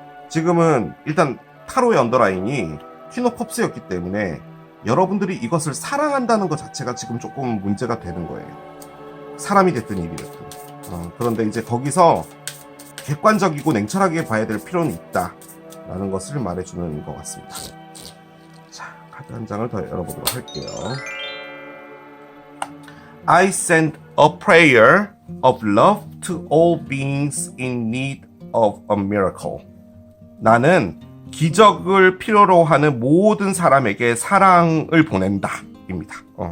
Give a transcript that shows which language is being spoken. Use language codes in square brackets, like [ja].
[ko] 지금은 일단 타로의 언더라인이 퀸 오브 컵스였기 때문에 여러분들이 이것을 사랑한다는 것 자체가 지금 조금 문제가 되는 거예요. 사람이 됐든 일이 됐든. 그런데 이제 거기서 객관적이고 냉철하게 봐야 될 필요는 있다라는 것을 말해주는 것 같습니다. 자, 카드 한 장을 더 열어보도록 할게요. [en] I send a prayer of love to all beings in need of a miracle. [ko] 나는 기적을 필요로 하는 모든 사람에게 사랑을 보낸다 입니다.